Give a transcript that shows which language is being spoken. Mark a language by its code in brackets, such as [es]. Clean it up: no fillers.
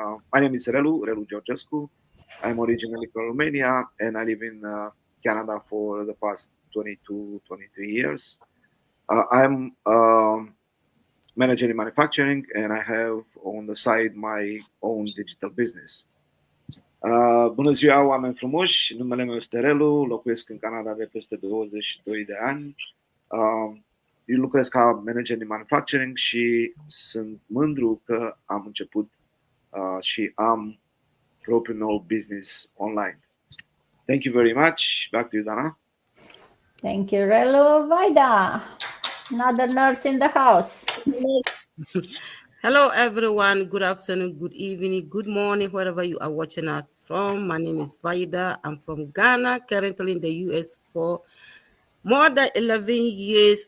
[en] My name is Relu Georgescu. I'm originally from Romania and I live in Canada for the past 22, 23 years. I'm manager in manufacturing and I have on the side my own digital business. [ro] Bună ziua, oameni frumoși! Numele meu este Relu, locuiesc în Canada de peste 22 de ani. Eu lucrez ca manager de manufacturing și sunt mândru că am început și am propriul nou business online. [en] Thank you very much. Back to you, Dana. Thank you, Relu. Vaida, another nurse in the house. Hello, everyone. Good afternoon, good evening, good morning, wherever you are watching us from. My name is Vaida. I'm from Ghana, currently in the US for more than 11 years.